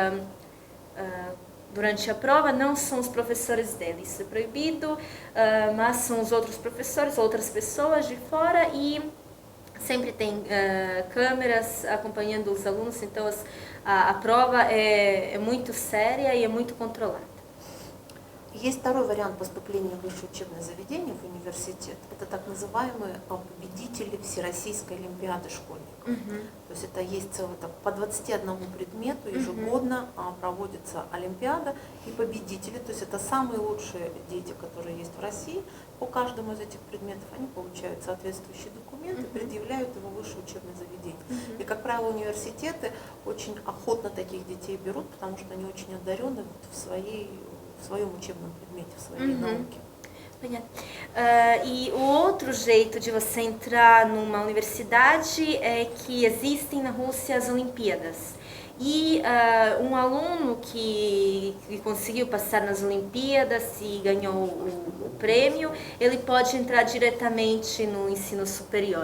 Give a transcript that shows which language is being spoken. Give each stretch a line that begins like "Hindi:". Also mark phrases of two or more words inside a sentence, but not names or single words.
Portuguese: durante a prova não são os professores deles, isso é proibido, mas são os outros professores, outras pessoas de fora, e sempre tem câmeras acompanhando os alunos, então a prova é muito séria e é muito controlada.
Russian: Есть второй вариант поступления в высшее учебное заведение, в университет. Это так называемые победители Всероссийской олимпиады школьников. То есть это есть целый, по 21 предмету ежегодно проводится олимпиада, и победители, то есть это самые лучшие дети, которые есть в России, по каждому из этих предметов они получают соответствующие документы, предъявляют его в высшее учебное заведение. И, как правило, университеты очень охотно таких детей берут, потому что они очень одарены в своем учебном предмете, в своей науке.
Portuguese: E o outro jeito de você entrar numa universidade é que existem na Rússia as Olimpíadas. E um aluno que conseguiu passar nas Olimpíadas e ganhou o prêmio, ele pode entrar diretamente no ensino superior.